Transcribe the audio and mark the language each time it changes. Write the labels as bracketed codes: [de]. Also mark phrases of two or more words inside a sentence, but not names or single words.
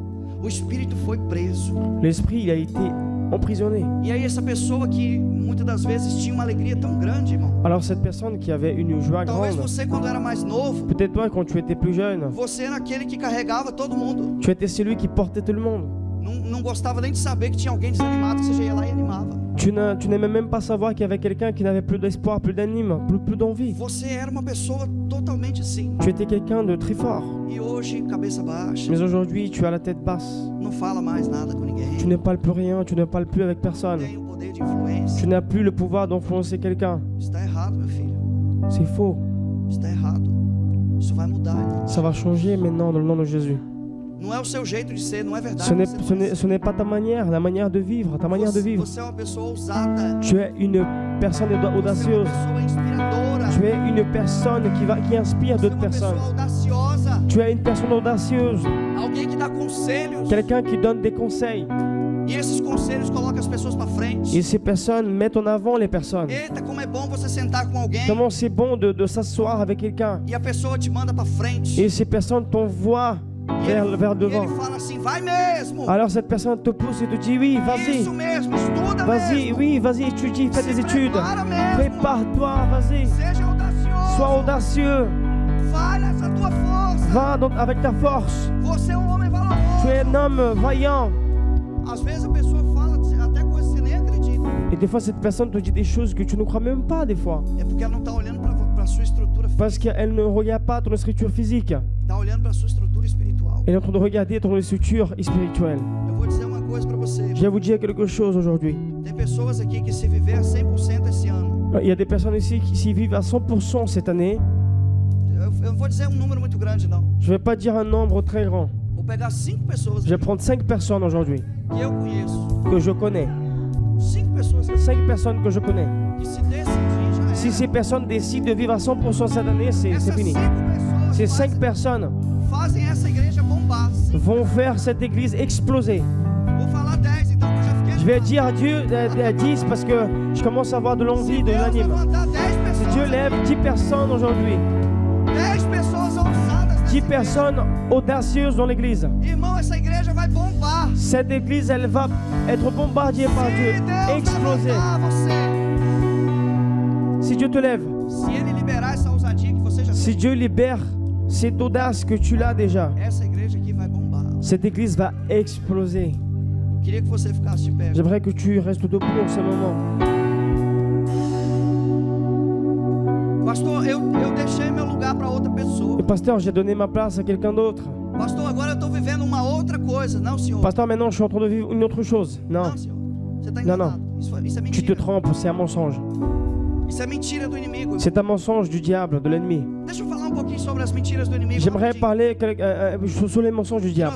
[fr] L'esprit il a été emprisonné. Alors cette personne qui avait une joie grande, peut-être toi quand tu étais plus jeune, tu étais celui qui portait tout le monde. [pt] Não gostava nem de saber que tinha alguém desanimado, que você já ia lá e animava. [fr] Tu n'aimais même pas savoir qu'il y avait quelqu'un qui n'avait plus d'espoir, plus d'anime, plus d'envie. [pt] Você era uma pessoa totalmente assim. [fr] Tu étais quelqu'un de très fort. [pt] E hoje, cabeça baixa. [fr] Mais aujourd'hui, tu as la tête basse. [pt] Não fala mais nada com ninguém. [fr] Tu ne parles plus rien, tu ne parles plus avec personne. [pt] Tem o poder de influência. [fr] Tu n'as plus le pouvoir d'influencer quelqu'un. [pt] Está errado, meu filho. [fr] C'est faux. [pt] Está errado. Isso vai mudar. Então. [fr] Ça va changer maintenant dans le nom de Jésus. [pt] Não é o seu jeito de ser, não é verdade. [fr] Ce n'est pas ta manière, la manière de vivre, ta manière de vivre. [pt] Você é uma pessoa ousada. [fr] Tu es une personne audacieuse. Tu es une personne qui inspire d'autres personnes. Tu es une personne audacieuse. [pt] Alguém que dá conselhos. [fr] Quelqu'un qui donne des conseils. [pt] E esses conselhos colocam as pessoas para frente. [fr] Et ces personnes mettent en avant les personnes. [pt] Eita, como é bom você sentar com alguém. [fr] Comment c'est bon de s'asseoir avec quelqu'un. [pt] E a pessoa te manda para frente. [fr] Et ces personnes t'envoient vers devant. [pt] E ele fala assim, vai mesmo. [fr] Alors cette personne te pousse et te dit oui, vas-y. [pt] Isso mesmo, estuda [fr] vas-y, [pt] mesmo. [fr] Oui, vas-y, étudie, fais des études. Prépare-toi, vas-y. [pt] Seja audacioso. [fr] Sois audacieux. [pt] Vai nessa tua força. [fr] Va donc avec ta force. [pt] Você é um homem valoroso. [fr] Tu es un homme vaillant. [pt] Às vezes a pessoa fala até coisas que você nem acredita. [fr] Et des fois cette personne te dit des choses que tu ne crois même pas des fois. [pt] É porque ela não está olhando para sua estrutura física. [fr] Parce qu'elle ne regarde pas ton structure physique. [pt] Está olhando para sua estrutura espiritual. [fr] Elle est en train de regarder ton structure spirituelle. [pt] Eu vou dizer uma coisa para você. [fr] Je vais vous dire quelque chose aujourd'hui. [pt] Tem pessoas aqui que se viver a 100% esse ano. [fr] Il y a des personnes ici qui s'y vivent à 100% cette année. [pt] Eu não vou dizer número muito grande não. [fr] Je vais pas dire un nombre très grand. [pt] Vou pegar 5 pessoas. [fr] Je vais prendre 5 personnes aujourd'hui. [pt] Que eu conheço. [fr] Que je connais. [pt] 5 pessoas. [fr] 5 personnes que je connais. [pt] Que se decidir já [fr] Si ces personnes décident de vivre à 100% cette année, c'est fini. Ces 5 personnes [pt] fazem essa igreja bombar. [fr] Vont faire cette église exploser. [pt] Vou falar 10 então, eu já fiquei. [fr] Je vais dire Dieu 10 parce que je commence à avoir de l'envie, de l'anime. Si Dieu lève 10 personnes aujourd'hui, [pt] 10 pessoas ousadas. [fr] 10 personnes audacieuses dans l'église. [pt] Irmão, essa igreja vai bombar. [fr] Cette église, elle va être bombardée par Dieu, exploser. Si Dieu te lève, [pt] se ele liberar essa ousadia que você já [fr] si Dieu libère cette audace que tu l'as déjà, [pt] essa igreja aqui vai bombar. [fr] Cette église va exploser. [pt] Queria que você ficasse de pé. [fr] J'aimerais que tu restes debout en ce moment. [pt] Pastor, eu deixei meu lugar para outra pessoa. [fr] Et pasteur, j'ai donné ma place à quelqu'un d'autre. [pt] Pastor, agora eu estou vivendo uma outra coisa. Não, senhor. [fr] Pasteur, maintenant je suis en train de vivre une autre chose. Non. [pt] Não, senhor. Você está enganado. Isso é mentira. [fr] Tu te trompes, c'est un mensonge. [pt] Isso é mentira do inimigo. [fr] C'est un mensonge du diable, de l'ennemi. [pt] Deixa eu falar um pouquinho sobre as mentiras do inimigo. [fr] J'aimerais parler sur les mensonges du diable.